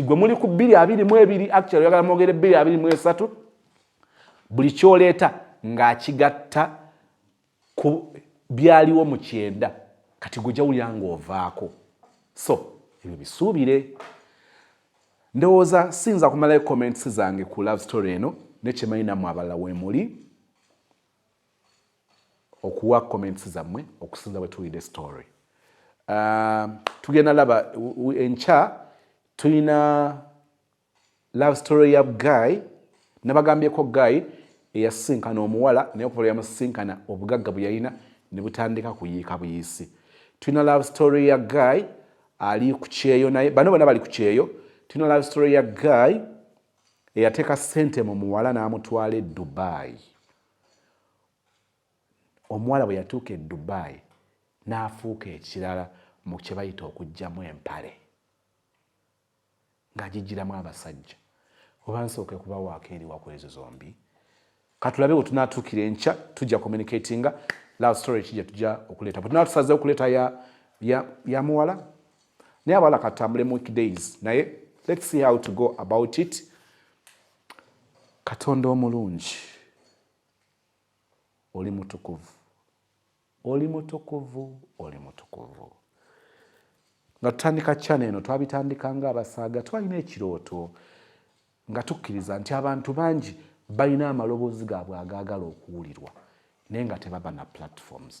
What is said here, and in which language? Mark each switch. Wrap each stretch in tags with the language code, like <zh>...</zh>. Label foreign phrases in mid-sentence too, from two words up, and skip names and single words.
<lg>gwe muli ku 222 actually oyagala mwogere 223 buli kyoleeta ng'akigatta ku byaliwo mu 9 kati gwe jawulira ng'ovaako so ebyo bisuubire ndowooza sinza kumalayo comments zange ku</lg> <en>love story</en> <lg>eno nekyemanyi nammwe abalala weemuli okuwa comments zammwe okusinza bwe tuwulidde story. Tugenda laba enkya tulina</lg> <en>love story</en> <lg>ya Guy nabagambyeko Guy eyasisinkana omuwala naye okuva yamusisinkana obugagga bwe yalina ne butandika kuyiika buyisi. Tulina</lg> <en>love story</en> <lg>ya Guy ali ku kyeyo naye bano bonna bali ku kyeyo. Tulina</lg> <en>love story</en> <lg>ya Guy eyateeka ssente mu muwala n'amutwala e Dubai. Omuwala bwe yatuuka e Dubai n'afuuka ekirala mu kye bayita okuggyamu empale ng'agijjiramu abasajja. Oba nsooke kubawaako eri wakwezi zombi. Katulabe bwe tunaatuukira enkya tujja</lg> <en>communicatinga love story</en> <lg>kijja tujja okuleeta. Bwe tunaatusaze okuleeta ya muwala naye abawala katambule mu weekdays naye</lg> <en>let's see how to go about it.</en> <lg>Katonda omulungi oli mutukuvu. Oli mutukuvu, oli mutukuvu. Nga tutandika channel eno twabitandika nga abasaaga twalina ekirooto nga tukkiriza nti abantu bangi balina amaloboozi gaabwe agaagala okuwulirwa naye nga tebaba na platforms.</lg>